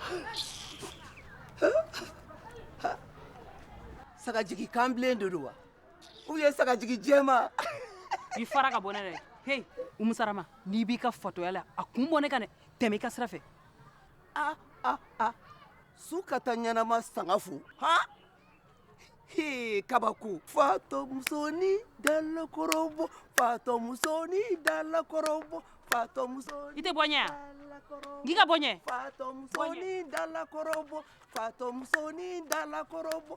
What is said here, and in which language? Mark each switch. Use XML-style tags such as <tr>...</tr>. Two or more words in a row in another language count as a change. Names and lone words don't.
<bm>Sagajigi kan bilen de don wa? Ou ye sagajigi jɛma? I fara ka bɔ ne dɛ. Hey Umu Sarama n'i b'i ka fatoya la a kun bɔ ne kan dɛ. Tɛmɛ i ka sira fɛ. Su ka taa ɲɛnama sanga fo. Kabako. Fato musoni dalakorobo. Fato musoni dalakorobo. Fato musoni. I tɛ bɔ ɲɛ yan. Ngi ka bɔ ɲɛ. Fato musoni dalakorobo. Fato musoni dalakorobo.</bm>